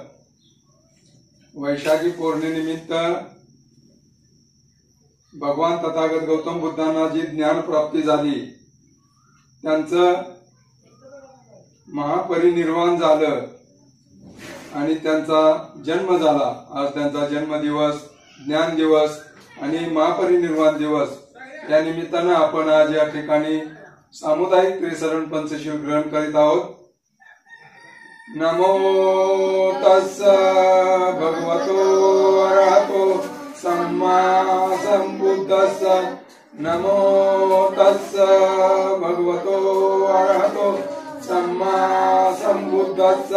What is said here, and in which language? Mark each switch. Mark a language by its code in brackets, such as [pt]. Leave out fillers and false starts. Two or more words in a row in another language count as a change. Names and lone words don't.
[mr] वैशाखी पौर्णिमेनिमित्त भगवान तथागत गौतम बुद्धांना जी ज्ञान प्राप्ती झाली, त्यांचं महापरिनिर्वाण झालं आणि त्यांचा जन्म झाला। आज त्यांचा जन्मदिवस, ज्ञान दिवस आणि महापरिनिर्वाण दिवस या निमित्तानं आपण आज या ठिकाणी सामुदायिक त्रिसरण पंचशील ग्रहण करीत आहोत। [pi] नमो तस्स भगवतो अरहतो सम्मा संबुद्धस्स। नमो तस्स भगवतो अरहतो सम्मा संबुद्धस्स।